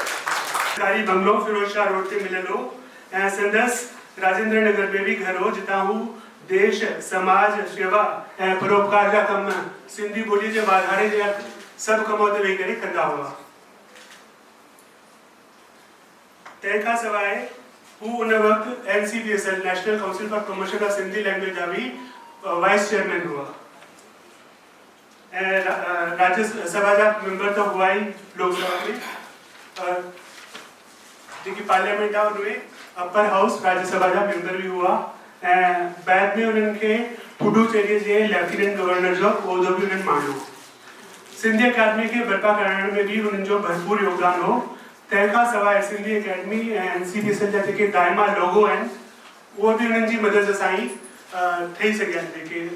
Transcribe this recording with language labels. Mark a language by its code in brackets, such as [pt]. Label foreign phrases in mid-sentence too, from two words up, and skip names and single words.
[sd] सरकारी बंगलो फिरोज शाह रोड ते मिलियल हो ऐं संदसि राजेंद्र नगर में बि घर हो जितां हू देश समाज शेवा ऐं परोपकार जा कम सिंधी ॿोलीअ जे वाधारे जा सभु कम हुते वेही करे कंदा हुआ। तंहिंखां सवाइ हू उन वक़्तु NCPSL नेशनल काउंसिल फॉर प्रमोशन ऑफ सिंधी लैंग्वेज जा भी [en] Vice Chairman [sd] हुआ ऐं राज्यसभा जा मेंबर तो हुआ ही लोकसभा में जेकी पार्लियामेंट आहे उनमें [en] Upper House [sd] राज्यसभा जा मेंबर भी हुआ ऐं बैद में उन्हनि खे पुडुचेरी जे [en] Lieutenant Governor [sd] जो उहिदो भी उन्हनि माणियो। सिंधी अकादमी खे बर्पा करण में भी उन्हनि जो भरपूर योगदान हो। तंहिंखां सवाइ सिंधी अकेडमी ऐं NCPSL जा जेके दाइमा लोगो आहिनि उहो बि उन्हनि जी मदद सां ई ठही सघिया आहिनि।